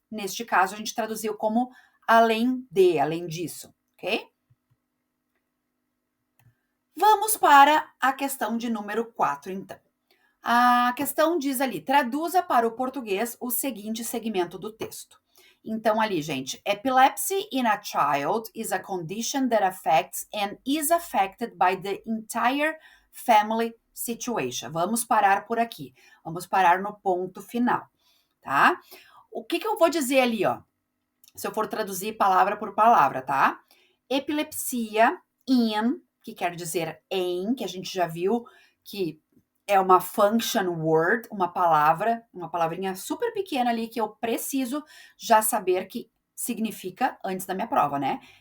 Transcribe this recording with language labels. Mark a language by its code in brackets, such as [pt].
[pt] Neste caso, a gente traduziu como além disso, ok? Vamos para a questão de número 4, então. A questão diz ali: traduza para o português o seguinte segmento do texto. Então, ali, gente, [en] epilepsy in a child is a condition that affects and is affected by the entire family situation. [pt] Vamos parar por aqui. Vamos parar no ponto final, tá? O que eu vou dizer ali, ó? Se eu for traduzir palavra por palavra, tá? Epilepsia in, que quer dizer em, que a gente já viu que é uma function word, uma palavra, uma palavrinha super pequena ali que eu preciso já saber que significa antes da minha prova, né?